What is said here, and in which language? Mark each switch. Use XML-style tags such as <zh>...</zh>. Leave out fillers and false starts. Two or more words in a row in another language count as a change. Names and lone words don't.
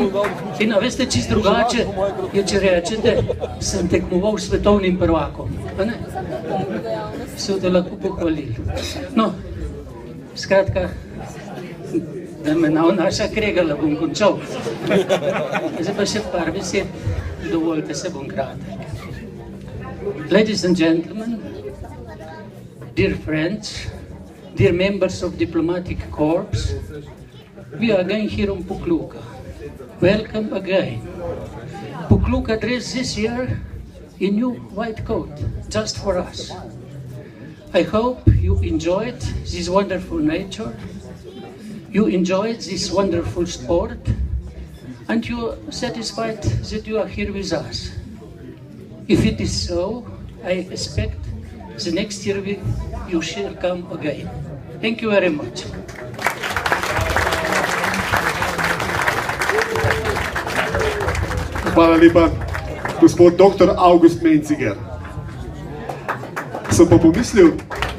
<sl>In a veste, čisto drugače je, če rečete, sem tekmoval s svetovnim prvakom. A ne? Se boste lahko pohvalili. No, skratka, da me naša kregala, bom končal. Zdaj pa še par besed, dovolite se, bom kratek.</sl> <en>Ladies and gentlemen, dear friends, dear members of Diplomatic Corps, we are again here on Pokljuka. Welcome again. Pokljuka dressed this year in new white coat, just for us. I hope you enjoyed this wonderful nature, you enjoyed this wonderful sport, and you are satisfied that you are here with us. If it is so, I expect the next year you shall come again. Thank you very much.</en> <sl>Hvala lepa, gospod dr. August Mencinger. Sem pa pomislil,</sl>